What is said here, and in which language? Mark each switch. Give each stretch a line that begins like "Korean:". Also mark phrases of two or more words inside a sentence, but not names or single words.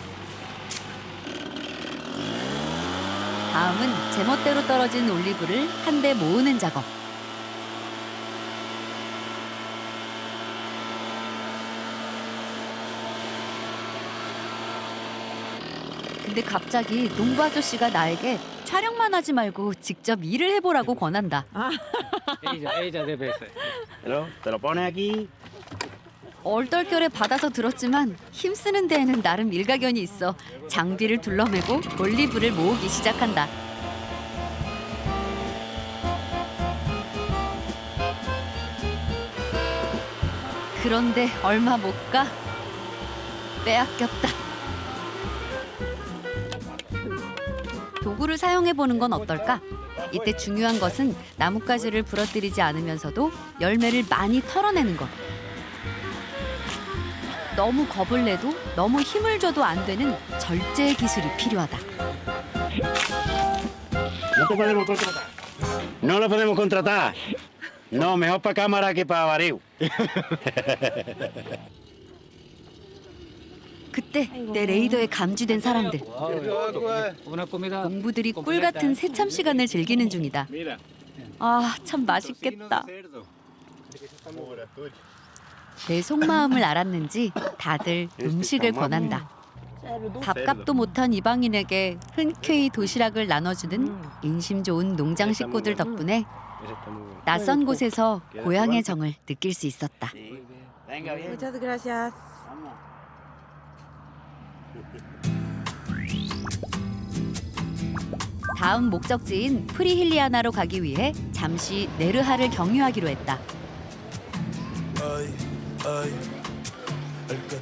Korean: 다음은 제멋대로 떨어진 올리브를 한데 모으는 작업. 근데 갑자기 농부 아저씨가 나에게 촬영만 하지 말고 직접 일을 해보라고 권한다.
Spanish: ella debe ser. Pero te lo pones aquí.
Korean: 얼떨결에 받아서 들었지만 힘쓰는 데에는 나름 일가견이 있어 장비를 둘러매고 올리브를 모으기 시작한다. 그런데 얼마 못 가 빼앗겼다. 도구를 사용해 보는 건 어떨까? 이때 중요한 것은 나뭇가지를 부러뜨리지 않으면서도 열매를 많이 털어내는 것. 너무 겁을 내도 너무 힘을 줘도 안 되는 절제의 기술이 필요하다.
Spanish: No te podemos contratar. No lo podemos contratar. No, mejor para cámara que para vareo.
Korean: 그때 내 레이더에 감지된 사람들.
Spanish: Una comida
Korean: 농부들이 꿀 같은 새참 시간을 즐기는 중이다. 아, 참 맛있겠다. 내 속마음을 알았는지 다들 음식을 권한다. 밥값도 못한 이방인에게 흔쾌히 도시락을 나눠주는 인심 좋은 농장 식구들 덕분에 낯선 곳에서 고향의 정을 느낄 수 있었다.
Spanish: Muchas gracias.
Korean: 다음 목적지인 프리힐리아나로 가기 위해 잠시 네르하를 경유하기로 했다.